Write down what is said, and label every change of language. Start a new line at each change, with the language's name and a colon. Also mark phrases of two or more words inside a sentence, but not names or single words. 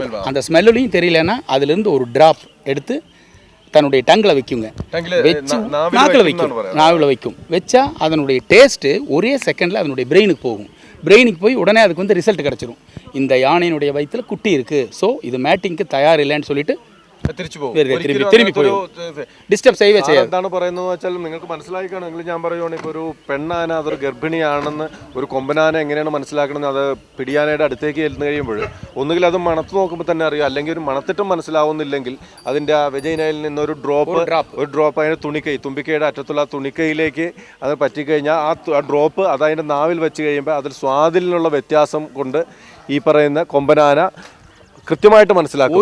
Tamil: அந்த ஸ்மெல்லையும் தெரியலன்னா அதுலேருந்து ஒரு ட்ராப் எடுத்து தன்னுடைய டங்கில் வைக்குங்க. வச்சு நாவில் வைக்கும். வச்சா அதனுடைய டேஸ்ட்டு ஒரே செகண்டில் அதனுடைய பிரெயினுக்கு போகும். பிரெயினுக்கு போய் உடனே அதுக்கு வந்து ரிசல்ட் கிடச்சிரும். இந்த யானையினுடைய வயிற்றில் குட்டி இருக்குது, ஸோ இது மேட்டிங்க்கு தயார் இல்லைன்னு சொல்லிட்டு திரும்பி
Malayalam: ഡിസ്റ്റർബ് ചെയ്യുക ചെയ്യാം. എന്താണ് പറയുന്നത് വെച്ചാൽ നിങ്ങൾക്ക് മനസ്സിലായി കാണുമെങ്കിൽ ഞാൻ പറയുവാണെങ്കിൽ ഇപ്പോൾ ഒരു പെണ്ണാന അതൊരു ഗർഭിണിയാണെന്ന് ഒരു കൊമ്പനാന എങ്ങനെയാണ് മനസ്സിലാക്കണമെന്ന് അത് പിടിയാനയുടെ അടുത്തേക്ക് ചെല്ലുന്ന കഴിയുമ്പോൾ ഒന്നുകിൽ അത് മണത്ത് നോക്കുമ്പോൾ തന്നെ അറിയാം, അല്ലെങ്കിൽ ഒരു മണത്തിട്ടും മനസ്സിലാവുന്നില്ലെങ്കിൽ അതിൻ്റെ ആ വെജൈനയിൽ നിന്ന് ഒരു ഡ്രോപ്പ് അതിൻ്റെ തുമ്പിക്കൈയുടെ അറ്റത്തുള്ള ആ തുണിക്കൈയിലേക്ക് അത് പറ്റിക്കഴിഞ്ഞാൽ ആ ഡ്രോപ്പ് അത് അതിൻ്റെ നാവിൽ വെച്ച് കഴിയുമ്പോൾ അതിൽ സ്വാദിലുള്ള വ്യത്യാസം കൊണ്ട് ഈ പറയുന്ന കൊമ്പനാന കൃത്യമായിട്ട് മനസ്സിലാക്കും.